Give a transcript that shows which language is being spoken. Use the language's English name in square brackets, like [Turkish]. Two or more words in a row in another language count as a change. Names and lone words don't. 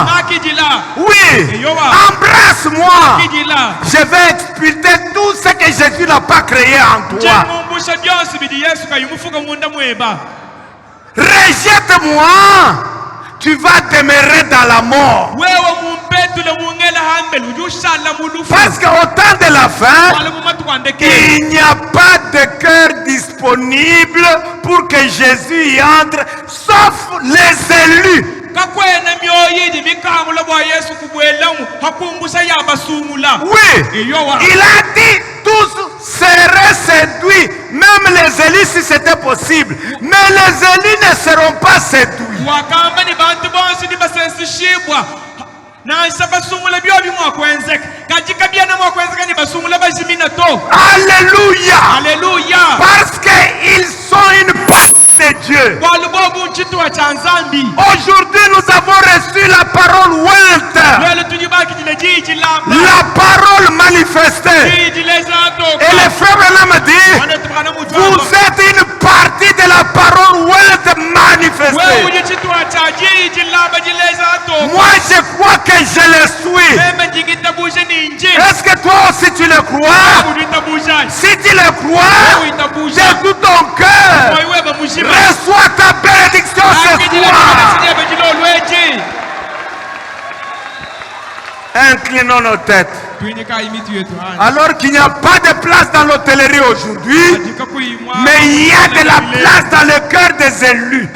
[French] Oui, embrasse-moi. Je vais expulser tout ce que Jésus n'a pas créé en toi. Rejette-moi tu vas demeurer dans la mort. [Kaonde] wewe mumpetule mungela hambele ujushala mulufu [French] Parce qu'au temps de la fin, [Kaonde] wale mumatu kwandeke [French] il n'y a pas de cœur disponible pour que Jésus y entre, sauf les élus. [Kaonde] kakwena myoyidi bikamula bwa Yesu kubwelamu hakumbusha yabasumula [French] Oui, [Kaonde] eyowa [French] il a dit tous seraient séduits, même les élus si c'était possible. Mais les élus ne seront pas séduits. [Kaonde] wakamba ni bantu bonse nibasensishibwa nansha basumula byo bimwakwenzeka kajika byana mwakwenzeka ni basumula bajimina to [French] Alléluia. [Kaonde] haleluya [French] Parce qu'ils sont une part de Dieu. [Kaonde] walubobu nchitwa cha nzambi [French] Aujourd'hui, nous avons reçu la parole ointe, [Kaonde] lelo tujibaki jile jiji lamba [French] la parole manifestée. [Kaonde] jiji lezato [French] Et le frère Branham dit, vous êtes une partie de la parole ointe [Kaonde] wewe [French] manifestée. [Kaonde] ujichitwa cha jiji lamba jilezato [French] Moi, je crois que je le suis. [Kaonde] meme jigitabuje ni injili [French] Est-ce que toi aussi tu le crois? [Kaonde] ujitabuje [French] Si tu le crois, de tout ton cœur, [Kaonde] wewe bamushima [French] reçois ta bénédiction ce soir. Inclinons nos têtes. Alors qu'il n'y a pas de place dans l'hôtellerie aujourd'hui, mais il y a de la place dans le cœur des élus.